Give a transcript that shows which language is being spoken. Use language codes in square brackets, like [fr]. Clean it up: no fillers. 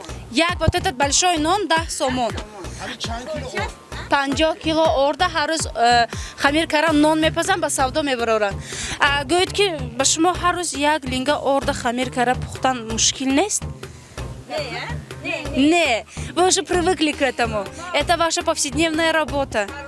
[ru] Як вот этот большой нон, да, сомон. [tg] 50 кило орда ҳар рӯз хамир карам нон мепазам ба савдо мебарорам. Гӯед ки ба шумо ҳар рӯз як линга орда хамир кара пухтан мушкил нест? [ru] Не, вы уже привыкли к этому. Это ваша повседневная работа.